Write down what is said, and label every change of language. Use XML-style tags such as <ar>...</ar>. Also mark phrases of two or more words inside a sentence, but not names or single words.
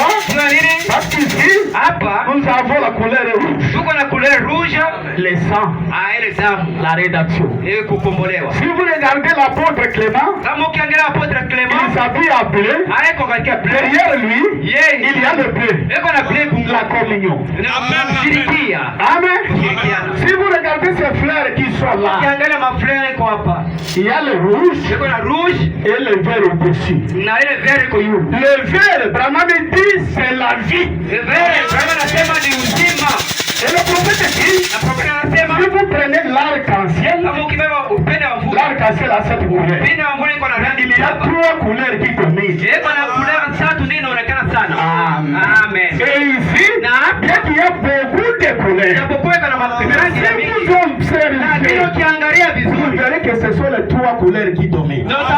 <fr>Parce qu'ici, nous avons la couleur rouge, le sang, la rédaction. Si vous regardez l'apôtre Clément, il s'habille à bleu. Derrière lui, il y a le bleu, la communion. Amen. Si vous regardez là.</fr> <sw>Ukiangalia mafleur iko hapa.</sw> <fr>Il y a le rouge.</fr> <sw>Iko na rouge</sw> <fr>et le vert au-dessus.</fr> <sw>Na ile vert iko juu.</sw> <fr>Le vert, Branham dit, c'est la vie.</fr> <sw>Le vert, Branham anasema ni uzima.</sw> <fr>Et le prophète dit, si vous prenez l'arc-en-ciel, l'arc-en-ciel a cette couleur. Il y a 3 couleurs qui dominent. Amen. Et ici, bien qu'il y a beaucoup de couleurs, si vous observez, vous verrez que ce sont les 3 couleurs qui dominent.</fr>